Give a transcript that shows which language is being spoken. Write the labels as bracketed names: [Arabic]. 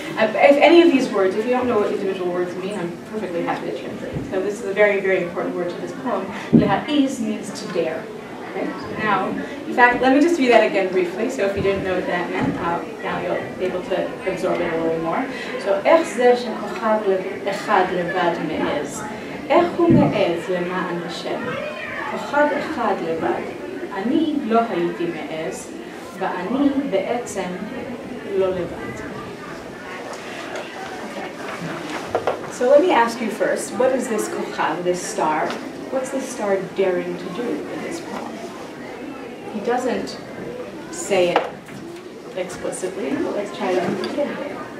[English] If any of these words, if you don't know what individual words mean, I'm perfectly happy to translate. So this is a very, very important word to this poem. Leha'iz means to dare. Right? Now, in fact, let me just read that again briefly, so if you didn't know what that meant, now you'll be able to absorb it a little more. [Hebrew] So, איך זה שכוכב אחד לבד מעז? איך הוא מעז למען השם? כוכב אחד לבד. אני לא הייתי מעז, ואני בעצם לא לבד. [English] So let me ask you first, what is this kochav, this star? What's this star daring to do in this poem? He doesn't say it explicitly, but let's try to understand it.